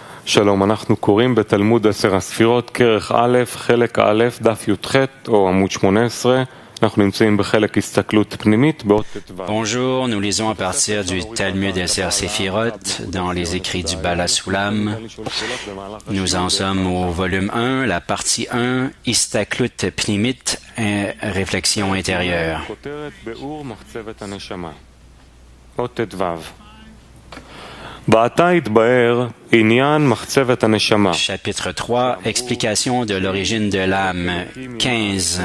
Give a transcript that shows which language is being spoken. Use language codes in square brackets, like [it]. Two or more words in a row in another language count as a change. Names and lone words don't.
[he] שלום, אנחנו קוראים בתלמוד 10 הספירות, כרך א', חלק א', דף י"ח או עמוד 18. אנחנו נמצאים בחלק הסתכלות פנימית באות ט"ו. [fr] Bonjour, nous lisons à partir du Talmud Eser Sephirot dans les écrits du Bala Sulam. Nous en sommes au volume 1, la partie 1, Istaklut Pnimit, réflexion intérieure. Chapitre 3, explication de l'origine de l'âme, 15.